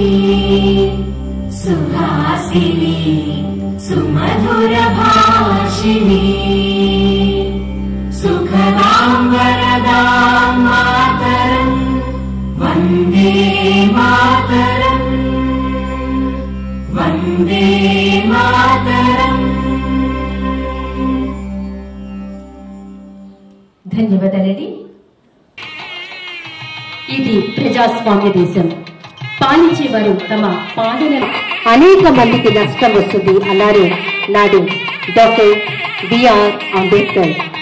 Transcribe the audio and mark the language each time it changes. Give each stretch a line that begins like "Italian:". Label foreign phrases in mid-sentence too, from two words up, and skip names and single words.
Sanskrit: सुहासिनी सुमधुर भाषिणी सुखदां वरदां मातरम् वन्दे मातरम् वन्दे मातरम्।
Telugu: ధన్యవాదాలండి. ఇది ప్రజాస్వామ్య దేశం. పాలించేవారు తమ పాలన అనేక మందికి నష్టం వస్తుంది అన్నారు నాడు డాక్టర్ బిఆర్ అంబేద్కర్.